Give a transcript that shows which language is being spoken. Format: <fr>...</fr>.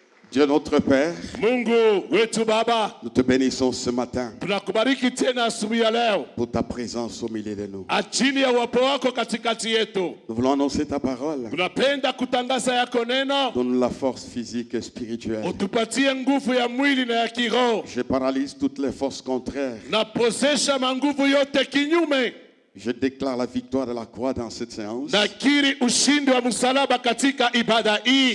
<fr>Dieu notre Père,</fr> <sw>Mungu wetu Baba,</sw> <fr>nous te bénissons ce matin</fr> <sw>tunakubariki tena asubuhi ya leo</sw> <fr>pour ta présence au milieu de nous.</fr> <sw>ajili ya uwepo wako katikati yetu.</sw> <fr>Nous voulons annoncer ta parole.</fr> <sw>Tunapenda kutangaza yako neno,</sw> <fr>Donne la force physique et spirituelle.</fr> <sw>utupatie nguvu ya mwili na ya kiroho.</sw> <fr>Je paralyse toutes les forces contraires.</fr> <sw>Napozesha manguvu yote kinyume.</sw> <fr>Je déclare la victoire de la croix dans cette séance.</fr> <sw>Nakiri ushindi wa msalaba katika ibada hii.</sw>